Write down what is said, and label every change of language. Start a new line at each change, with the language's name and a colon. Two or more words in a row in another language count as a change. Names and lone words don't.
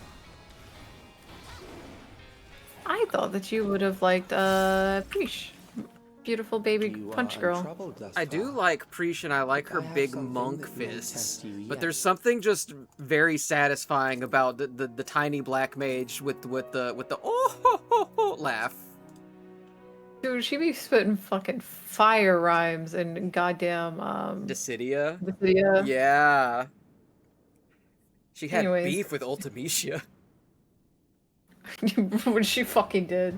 English: I thought that you would have liked, Preesh. Beautiful baby punch girl. I do like Preesh, and I like her big monk fists, but there's something just very satisfying about the tiny black mage with the oh ho, ho, ho laugh. Dude, she be spitting fucking fire rhymes and goddamn Dissidia? Dissidia. Yeah. She had Anyways. beef with Ultimecia. What she fucking did.